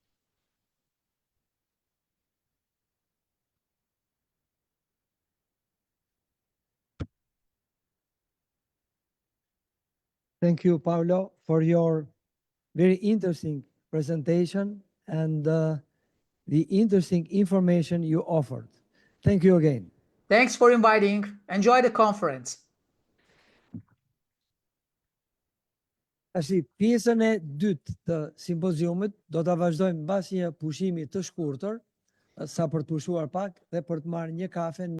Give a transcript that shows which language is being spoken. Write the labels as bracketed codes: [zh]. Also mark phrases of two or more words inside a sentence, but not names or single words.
[en] Thank you, Paulo, for your very interesting presentation and the interesting information you offered. Thank you again. Thanks for inviting. Enjoy the conference. [sq] Tashi, pjesën e dytë të simpoziumit do ta vazhdojmë mbas një pushimi të shkurtër, sa për të pushuar pak dhe për të marrë një kafe.